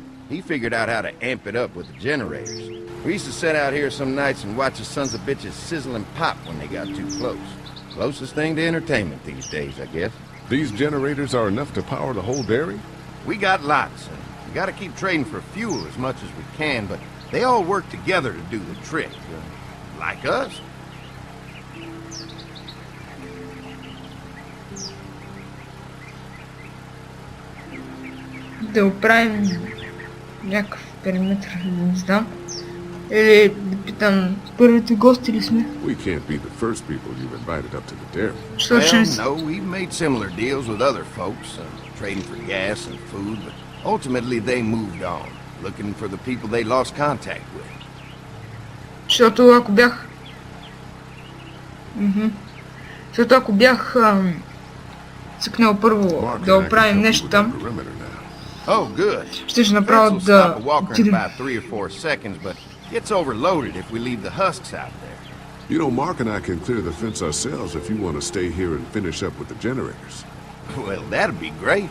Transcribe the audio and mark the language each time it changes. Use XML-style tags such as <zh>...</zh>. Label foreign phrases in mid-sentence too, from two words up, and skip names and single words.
<en>He figured out how to amp it up with the generators. We used to sit out here some nights and watch the sons of bitches sizzle and pop when they got too close. Closest thing to entertainment these days, I guess. These generators are enough to power the whole dairy? We got lots, and we gotta keep trading for fuel as much as we can, but they all work together to do the trick. Like us.</en> <bg>Да оправим някакъв периметр, не знам. Или да питам, първите гости ли сме?</bg> <en>We can't be the first people you've invited up to the dairy.</en> <bg>Точно</bg> <en>Well, no, we've made similar deals with other folks, trading for gas and food, but ultimately they moved on, looking for the people they lost contact with.</en> <bg>Защото ако бях... Защото ако бях цъкнал първо</bg> <en>Mark</en> <bg>да</bg> <en>and I can</en> <bg>оправим</bg> <en>help you</en> <bg>нещо</bg> <en>with the</en> <bg>там,</bg> <en>perimeter now. Oh, good.</en> <bg>щеше</bg> <en>Fence</en> <bg>направо</bg> <en>will</en> <bg>да</bg> <en>stop a walker in</en> <bg>отидем.</bg> <en>about 3 or 4 seconds, but gets overloaded if we leave the husks out there. You know, Mark and I can clear the fence ourselves if you want to stay here and finish up with the generators. Well, that'd be great.</en>